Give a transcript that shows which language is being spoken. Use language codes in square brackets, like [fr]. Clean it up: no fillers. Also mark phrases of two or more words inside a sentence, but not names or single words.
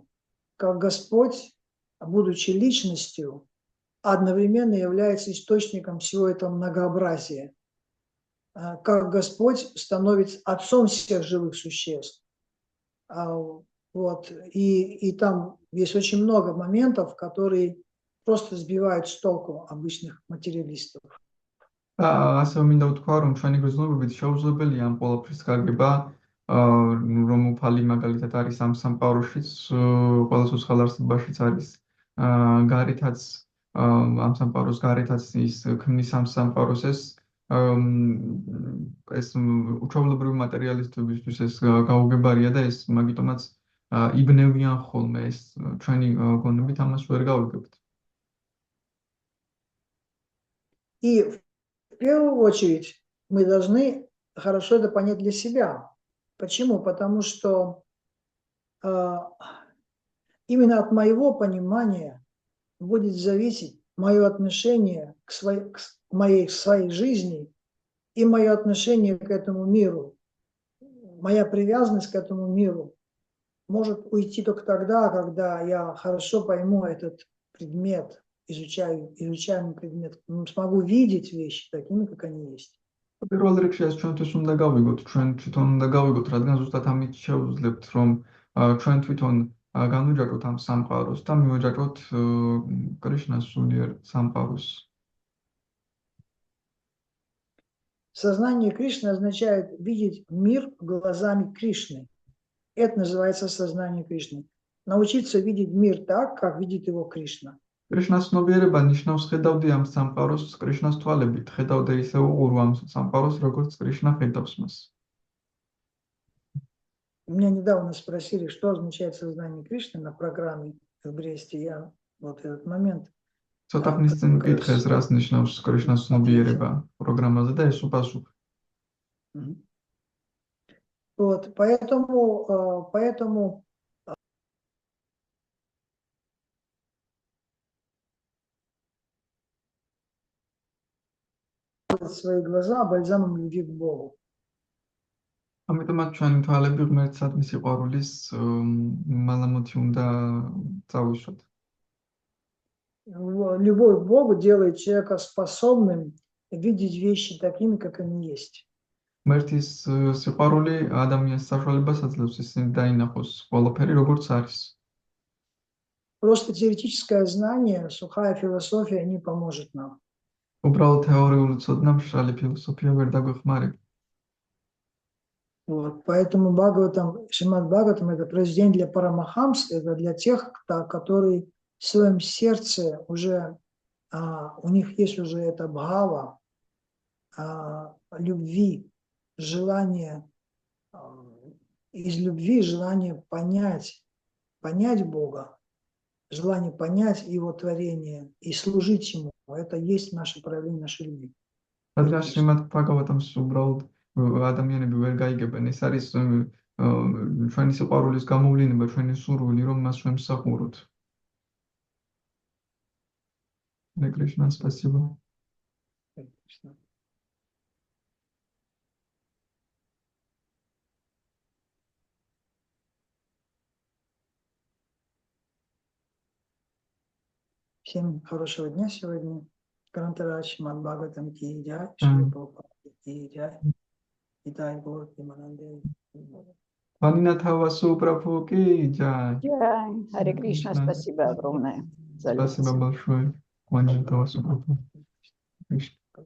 [ru] Как Господь, будучи личностью, одновременно является источником всего этого многообразия. Как Господь становится отцом всех живых существ. Вот. И там есть очень много моментов, которые просто сбивают с толку обычных материалистов. [ka] ასევე მინდა ვთქვა, რომ ჩვენი გრძნობებით შეუძლებელია ამ ყველაფრის გაგება, რომ უფალი მაგალითად არის ამ სამყაროშიც, ყველა სოციალურ არსებაშიც არის გარეთაც, ამ სამყაროს გარეთაც ის ქმნის ამ სამყაროს ეს უჩვეულებრივი მატერიალისტებისთვის ეს გაუგებარია და ეს მაგიტომაც იბნევიან ხოლმე ეს ჩვენი გონებით ამას ვერ გავიგებთ. [ru] И в первую очередь мы должны хорошо это понять для себя. Почему? Потому что именно от моего понимания будет зависеть мое отношение к своей жизни и мое отношение к этому миру. Моя привязанность к этому миру может уйти только тогда, когда я хорошо пойму этот предмет, изучаемый предмет, смогу видеть вещи такими, как они есть. [ka] პირველ რიგში ეს ჩვენთვის უნდა გავიგოთ, ჩვენ თვითონ უნდა გავიგოთ, რადგან ზუსტად ამით შევძლებთ, რომ ჩვენ თვითონ განვიჯაჭვოთ ამ სამყაროს და მივაჯაჭვოთ კრიშნას სულიერ სამყაროს. [ru] Сознание Кришны означает видеть мир глазами Кришны. Это называется сознание Кришны. Научиться видеть мир так, как видит его Кришна. [ka] კრიშნას ცნობიერება ნიშნავს ხედავდი ამ სამყაროს კრიშნას თვალებით, ხედავდი ისე უყურვ ამ სამყაროს, როგორც კრიშნა ხედავს მას. [ru] Меня недавно спросили, что означает сознание Кришны на программе в Бресте. Я вот этот момент. [ka] ცოტა ხნის წინ მკითხეს, რას ნიშნავს კრიშნას ცნობიერება პროგრამაზე და ეს უპასუხა. [ru] Вот, поэтому свои глаза бальзамом любви к Богу. [ka] ამიტომაც ჩვენი თვალები ღმერთსადმი სიყვარულის მალამოთი უნდა წავისვათ. [ru] Любовь к Богу делает человека способным видеть вещи такими, как они есть. [ka] ღმერთის სიყვარული ადამიანს საშუალებას აძლევს ისინი დაინახოს ყველაფერი როგორც არის. [ru] Просто теоретическое знание, сухая философия не поможет нам. [ka] უბრალოდ თეორიული ცოდნა, მშრალი ფილოსოფია ვერ დაგვეხმარება. [ru] Вот, поэтому Шримад Бхагаватам это произведение для парамахамс, это для тех, которые в своем сердце уже, у них есть уже это бхава, любви, желание, из любви желание понять Бога, желание понять Его творение и служить Ему. Это есть наше проявление нашей любви. [ka] რადგან შრიმად ბჰაგავატამს უბრალოდ ადამიანები ვერ გაიგებენ, ეს არის ჩვენი სიყვარულის გამოვლინება, ჩვენი სურვილი, რომ მას ვემსახუროთ. [ru] Hare Krishna, спасибо. Всем хорошего дня сегодня. Грантарадж, Шримад Бхагаватам [hi] की जय, [ru] Шрила Прабхупада [hi] की जय, [ru] Нитай Гаур Примананде. Ванинатхава Прабху [hi] की जय. [ru] Харе Кришна, спасибо огромное за Спасибо большое. Ванинатхава Прабху.